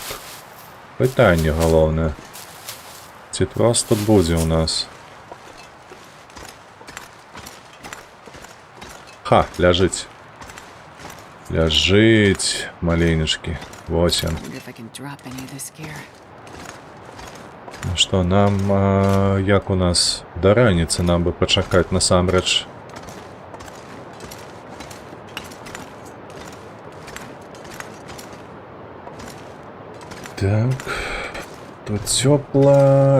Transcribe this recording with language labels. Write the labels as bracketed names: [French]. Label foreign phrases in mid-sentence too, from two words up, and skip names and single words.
[Belarusian] Пытанне галоўнае. Ці трос тут будзе ў нас? Ха, ляжыць. Ляжыць, маленечкі. Вось ён. [English] Wonder if I can drop any of this gear. [Belarusian] Ну што, нам, як у нас да раніцы нам бы пачакаць насамрэч? Так, тут цёпла.